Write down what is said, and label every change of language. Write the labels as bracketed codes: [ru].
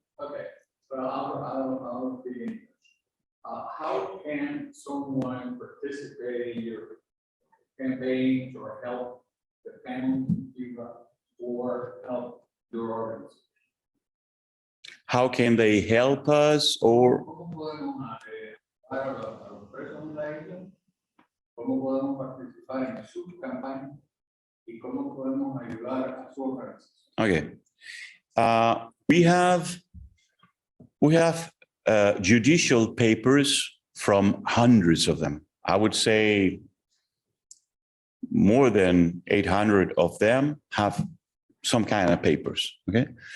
[en] Okay. Well, I'll speak English. How can someone participate in your campaigns or help defend Cuba or help your organization? How can they help us or? [es] ¿Cómo podemos ayudar a los presos de la isla? ¿Cómo podemos participar en sus campañas? ¿Y cómo podemos ayudar a su organización? [en] Okay. We have judicial papers from hundreds of them. I would say more than 800 of them have some kind of papers, okay?